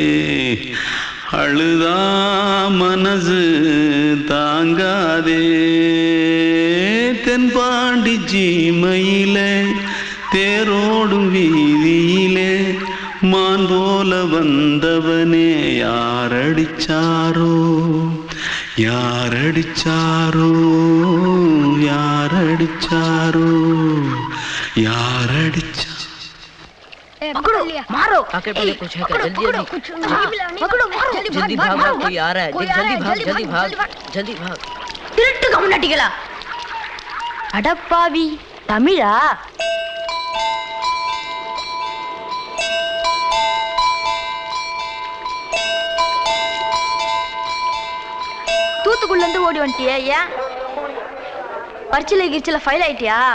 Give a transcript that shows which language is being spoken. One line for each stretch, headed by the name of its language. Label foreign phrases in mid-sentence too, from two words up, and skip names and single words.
Tamil: அழுதா மனசு தாங்காதே தென்பாண்டி சீமையிலே தேரோடும் வீதியிலே மான் போல வந்தவனே யாரடிச்சாரோ யாரடிச்சாரோ யாரடிச்சாரோ யாரடிச்சா
Hindi: पकड़ो मारो आके पहले कुछ है क्या जल्दी पकड़ो मारो जल्दी भाग भाग कोई आ रहा है जल्दी भाग
Tamil: திருட்டு கம்னாட்டிகளா அடப்பாவி தமிழா தூத்துக்குள்ள இருந்து ஓடி வந்துட்டியா ஏன் பரிச்சையில கிரிச்சில ஃபைல் ஆயிட்டியா